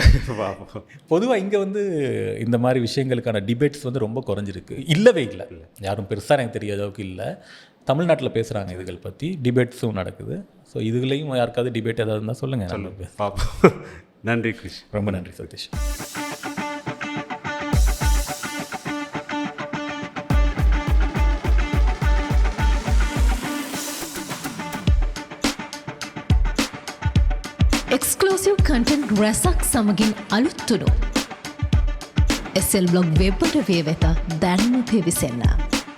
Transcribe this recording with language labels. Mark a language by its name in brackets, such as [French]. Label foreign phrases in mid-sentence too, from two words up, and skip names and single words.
[Tamil] பொதுவாக இங்கே வந்து இந்த மாதிரி விஷயங்களுக்கான டிபேட்ஸ் வந்து ரொம்ப குறைஞ்சிருக்கு. இல்லவே இல்லை, யாரும் பெருசாக எனக்கு தெரியாத அளவுக்கு இல்லை. தமிழ்நாட்டில் பேசுகிறாங்க இதுகள் பற்றி, டிபேட்ஸும் நடக்குது. ஸோ இதுலேயும் யாருக்காவது டிபேட் ஏதாவது இருந்தால் சொல்லுங்கள், பார்ப்போம். நன்றி கிருஷ். ரொம்ப நன்றி சதீஷ். [English] exclusive content [Sinhala] රැසක් සමගින් අලුත්තුඩු SL බ්ලොග් වෙබ් අඩවිය වෙත දැන්ම පිවිසන්න.